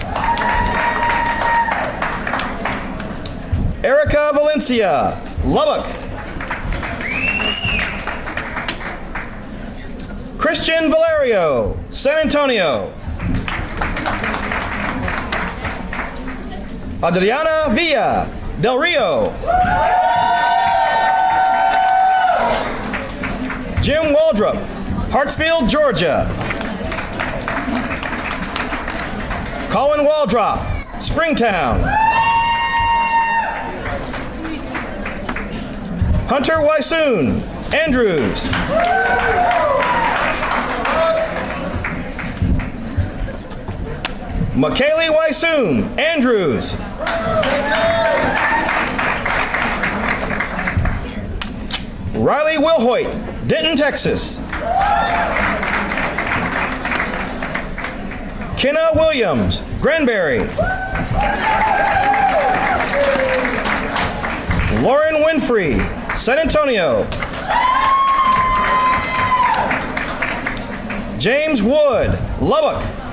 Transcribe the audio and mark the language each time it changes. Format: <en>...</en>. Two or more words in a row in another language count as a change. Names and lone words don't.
<en>Erica Valencia, Lubbock. Christian Valerio, San Antonio. Adriana Villa, Del Rio. Jim Waldrop, Hartsfield, Georgia. Colin Waldrop, Springtown. Hunter Wysoon, Andrews. McKaylee Wysoon, Andrews. Riley Wilhoit, Denton, Texas. Kenna Williams, Granbury. Lauren Winfrey, San Antonio. James Wood, Lubbock.</en>